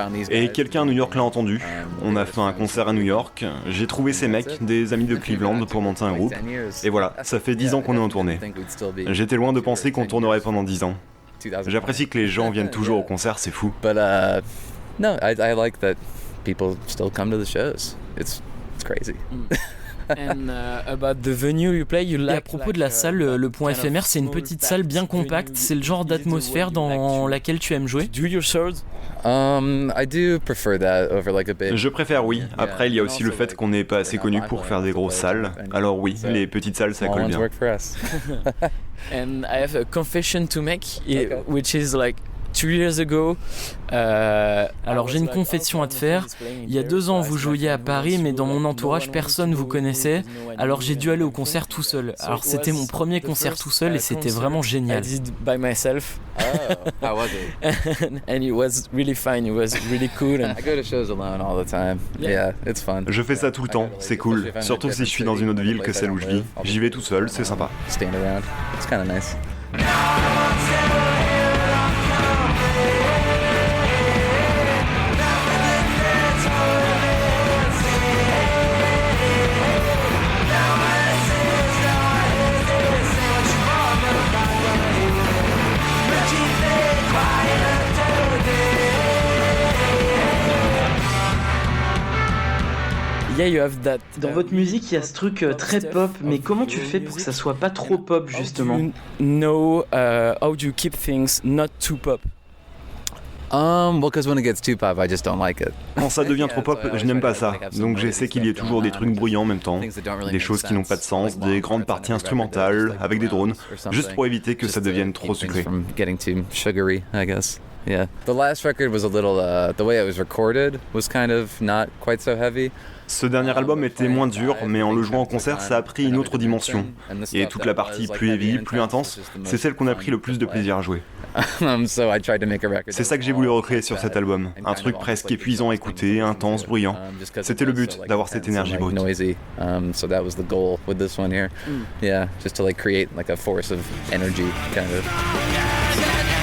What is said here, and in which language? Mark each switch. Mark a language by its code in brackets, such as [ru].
[fr] Et quelqu'un à New York l'a entendu. On a fait un concert à New York. J'ai trouvé ces mecs, des amis de Cleveland, pour monter un groupe. Et voilà, ça fait 10 ans qu'on est en tournée. J'étais loin de penser qu'on tournerait pendant 10 ans. J'apprécie que les gens viennent toujours au concert, c'est fou. [en] No, I like that people still come to the shows. It's crazy. And about the venue you play, you like. [fr] Et à propos de la salle, le Point Éphémère, c'est une petite salle bien compacte. C'est le genre d'atmosphère dans laquelle tu aimes jouer. [en] Do your shows? I do prefer that over like a bit. [fr] Je préfère, oui. Après, il y a aussi le fait qu'on n'est pas assez connu pour faire des grosses salles. Alors oui, les petites salles, ça colle bien. [en] And I have a confession to make, which is like 2 years ago. [fr] Alors j'ai une confession à te faire. Il y a 2 ans vous jouiez à Paris, mais dans mon entourage personne vous connaissait. Alors j'ai dû aller au concert tout seul. Alors c'était mon premier concert tout seul et c'était vraiment génial. [en] I did by myself. How was it? And it was really fun. It was really cool. I go to shows alone all the time. Yeah, it's fun. [fr] Je fais ça tout le temps, c'est cool. Surtout si je suis dans une autre ville que celle où je vis. J'y vais tout seul, c'est sympa. [en] Stand around. It's kind of nice. Yeah, you have that. [fr] Dans votre musique, il y a ce truc très pop, mais comment tu fais pour que ça soit pas trop pop justement? [en] How do you keep things not too pop? Well, because when it gets too pop, I just don't like it. [fr] Quand ça devient trop pop, je n'aime pas ça. Donc j'essaie qu'il y ait toujours des trucs bruyants en même temps, des choses qui n'ont pas de sens, des grandes parties instrumentales avec des drones, juste pour éviter que ça devienne trop sucré. [en] Getting too sugary, I guess. Yeah. The last record was a little, the way it was recorded was kind of not quite so heavy. [fr] Ce dernier album était moins dur, mais en le jouant en concert, ça a pris une autre dimension. Et toute la partie plus heavy, plus intense, c'est celle qu'on a pris le plus de plaisir à jouer. C'est ça que j'ai voulu recréer sur cet album. Un truc presque épuisant à écouter, intense, bruyant. C'était le but, d'avoir cette énergie brute. [en] So that was the goal with this one here. Yeah, just to like create like a force of energy kind of.